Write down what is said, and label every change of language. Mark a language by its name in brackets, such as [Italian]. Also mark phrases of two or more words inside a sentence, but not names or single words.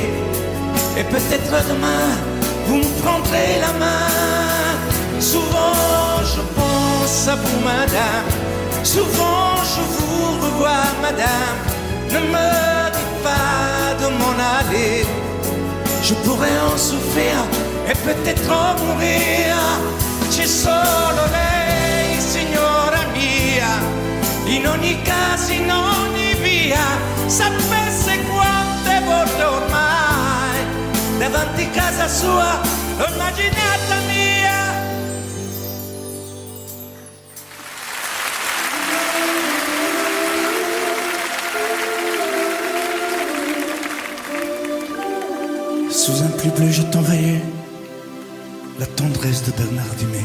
[French] Et peut-être demain, vous me prendrez la main. Souvent je pense à vous, madame. Souvent je vous revois, madame. Ne me dites pas de m'en aller. Je pourrais en souffrir e peut-être en mourir. [Italian] C'è solo lei, signora mia. In ogni caso, in ogni via. Sapesse quante volte ormai davanti casa sua l'ho immaginata mia. [French] Sous un pli bleu, je t'envoyais la tendresse de Bernard Dumay.